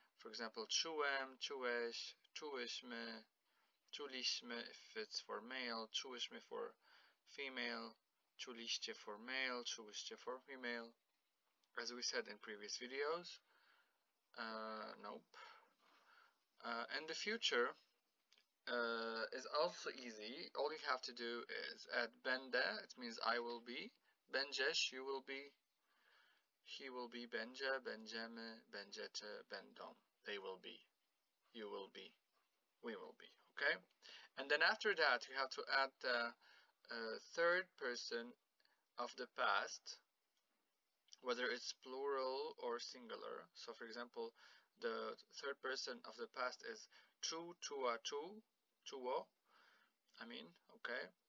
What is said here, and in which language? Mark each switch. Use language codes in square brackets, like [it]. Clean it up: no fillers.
[en] For example, [pl] czułem, czułeś, czułyśmy, czuliśmy [en] if it's for male, czułyśmy for female, czuliście for male, czułyście for female. As we said in previous videos. Nope. And the future is also easy. All you have to do is add [pl] będę, [en] it means I will be. [pl] Będziesz, [en] you will be. He will be, [pl] będzie, będziemy, będziecie, będą. [en] They will be. You will be. We will be. Okay? And then after that, you have to add the third person of the past, whether it's plural or singular. So for example, the third person of the past is [pl] czu, czuła, czu, czuło, [en] okay?